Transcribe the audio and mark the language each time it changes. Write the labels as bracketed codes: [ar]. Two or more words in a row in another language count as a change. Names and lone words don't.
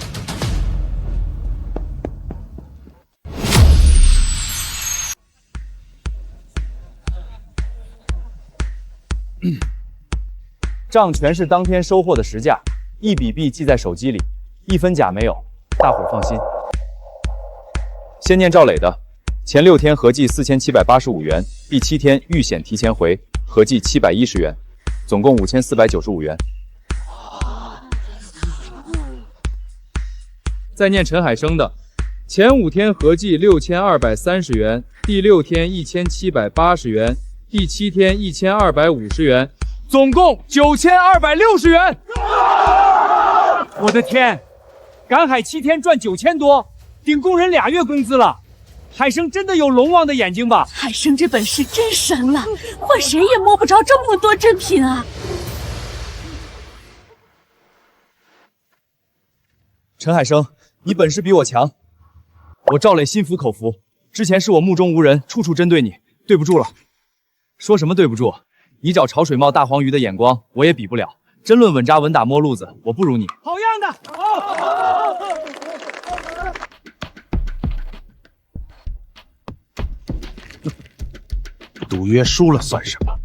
[zh] 賬全是當天收穫的實價，一筆筆記在手機裡，1分假沒有，大夥兒放心。先念趙磊的，前6天合計4785元，第7天預險提前回，合計710元，總共5495元。再念陳海生的，前5天合計6230元，第6天1780元，第7天1250元。总共9260元！我的天，赶海7天賺9000多，頂工人2月工資了。海生真的有龍王的眼睛吧？海生這本事真神了，換誰也摸不着這麼多珍品啊！陳海生，你本事比我強，我趙磊心服口服。之前是我目中無人，處處針對你，對不住了。說什麼對不住？你找潮水冒大黃魚的眼光，我也比不了。真論穩扎穩打摸路子，我不如你。好樣的！賭約輸了算什麼？